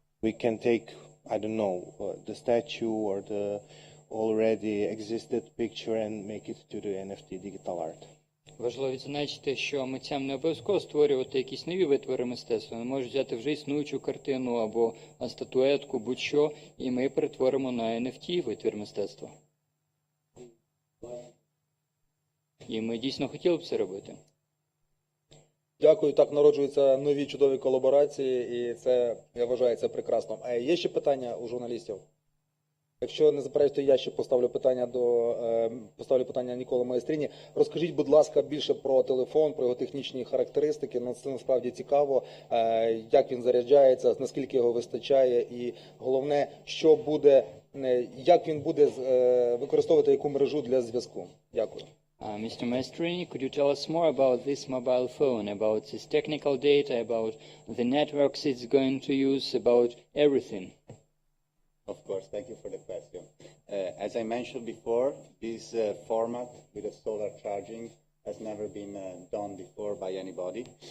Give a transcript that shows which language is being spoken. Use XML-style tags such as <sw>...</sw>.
<en>We can take, I don't know, the statue or the already existed picture and make it to the NFT digital art.</en> <uk>Важливо відзначити, що митцям не обов'язково створювати якісь нові витвори мистецтва. Вони можуть взяти вже існуючу картину або статуетку, будь-що, і ми перетворимо на NFT витвір мистецтва. І ми дійсно хотіли б це робити. Дякую. Так народжуються нові чудові колаборації, і це, я вважаю, це прекрасно. А є ще питання у журналістів? Якщо не заперечуєте, я ще поставлю питання Ніколо Маестіні. Розкажіть, будь ласка, більше про телефон, про його технічні характеристики. Це насправді цікаво, як він заряджається, наскільки його вистачає, і головне, що буде, як він буде використовувати яку мережу для зв'язку. Дякую.</uk> <en>Mr. Maestrini, could you tell us more about this mobile phone, about its technical data, about the networks it's going to use, about everything? Of course, thank you for the question. As I mentioned before, this format with a solar charging has never been done before by anybody.</en>